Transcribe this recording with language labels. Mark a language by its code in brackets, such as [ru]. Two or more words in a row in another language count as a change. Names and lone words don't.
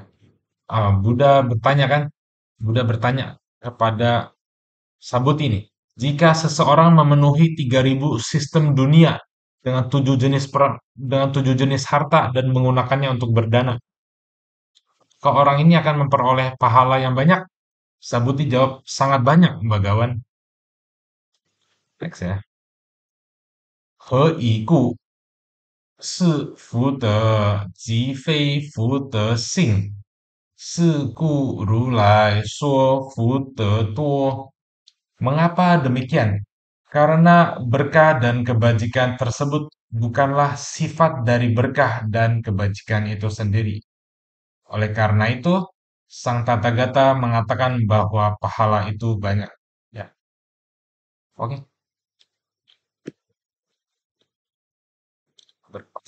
[id] Buddha bertanya kan, Buddha bertanya kepada Sabut ini, jika seseorang memenuhi 3.000 sistem dunia dengan tujuh jenis harta dan menggunakannya untuk berdana, ke orang ini akan memperoleh pahala yang banyak? Sabuti jawab, sangat banyak, Bagawan. Next ya. [zh] He iku 是福德，即非福德性。是故如来说福德多。 [id] Mengapa demikian? Karena berkah dan kebajikan tersebut bukanlah sifat dari berkah dan kebajikan itu sendiri. Oleh karena itu, Sang Tathagata mengatakan bahwa pahala itu banyak. Ya, oke. Oke.